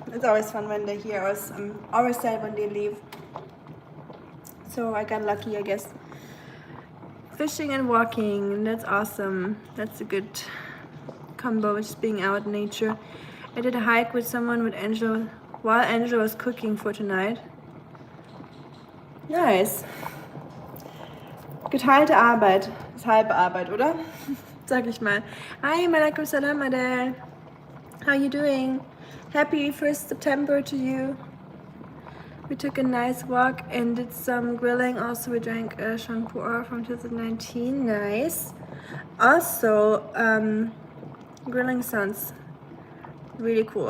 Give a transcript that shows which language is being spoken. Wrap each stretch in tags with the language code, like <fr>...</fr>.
<en>It's always fun when they're here. I'm always sad when they leave. So I got lucky, I guess. Fishing and walking, that's awesome. That's a good combo, just being out in nature. I did a hike with someone with Angela while Angela was cooking for tonight. Nice.</en> <de>Geteilte Arbeit ist halbe Arbeit, oder? Sag ich mal.</de> <en>Hi, Malaikum Salam, Adele. How you doing? Happy 1st September to you. We took a nice walk and did some grilling. Also, we drank a shampoo from 2019. Nice. Also, grilling sounds really cool.</en>